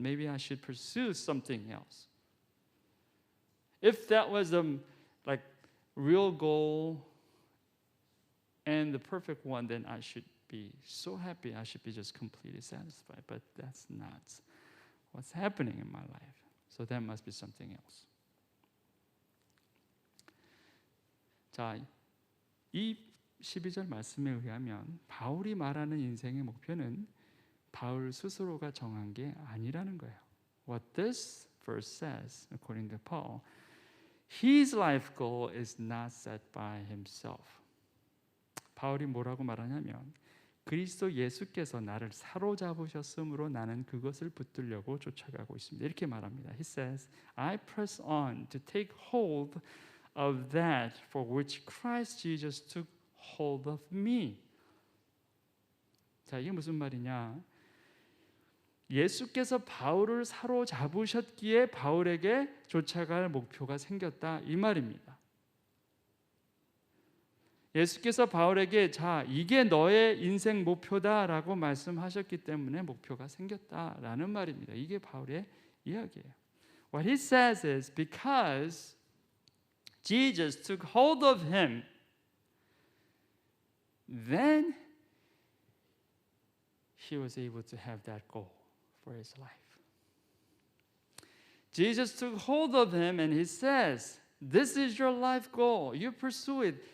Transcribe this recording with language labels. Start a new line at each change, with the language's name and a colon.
English: Maybe I should pursue something else. If that was like real goal and the perfect one, then I should be so happy. I should be just completely satisfied. But that's not what's happening in my life. So that must be something else.
Korean: 자, 이 12절 말씀에 의하면 바울이 말하는 인생의 목표는 바울 스스로가 정한 게 아니라는 거예요.
English: What this verse says, according to Paul, his life goal is not set by himself.
Korean: 바울이 뭐라고 말하냐면 그리스도 예수께서 나를 사로잡으셨으므로 나는 그것을 붙들려고 쫓아가고 있습니다. 이렇게 말합니다.
English: He says, I press on to take hold of that for which Christ Jesus took hold of me.
Korean: 자, 이게 무슨 말이냐? 예수께서 바울을 사로잡으셨기에 바울에게 쫓아갈 목표가 생겼다 이 말입니다. 예수께서 바울에게 자, 이게 너의 인생 목표다라고 말씀하셨기 때문에 목표가 생겼다라는 말입니다. 이게 바울의 이야기예요.
English: What he says is because Jesus took hold of him, then he was able to have that goal for his life. Jesus took hold of him and he says, this is your life goal. You pursue it.